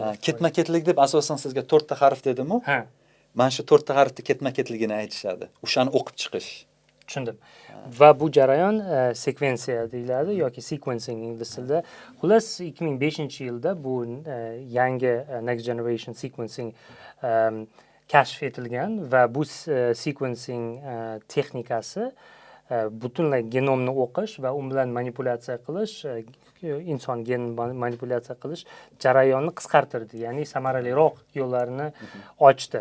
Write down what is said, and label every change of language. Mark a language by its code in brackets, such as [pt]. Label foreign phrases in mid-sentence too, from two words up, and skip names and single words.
[uz] Ketma-ketlik deb asosan sizga 4 ta harf dedim-ku. Ha. Mana shu 4 ta harfni ketma-ketligini aytishadi. O'shani o'qib chiqish. tushundim. Va bu jarayon sekvensiya deyiladi yoki sequencing ingliz tilida. Xullas 2005-yilda bu yangi [en] next generation sequencing [uz] kashf etilgan va bu sequencing texnikasi butunlay genomni o'qish va u bilan manipulyatsiya qilish, inson gen manipulyatsiya qilish jarayonni qisqartirdi, ya'ni samaraliroq yo'llarini ochdi.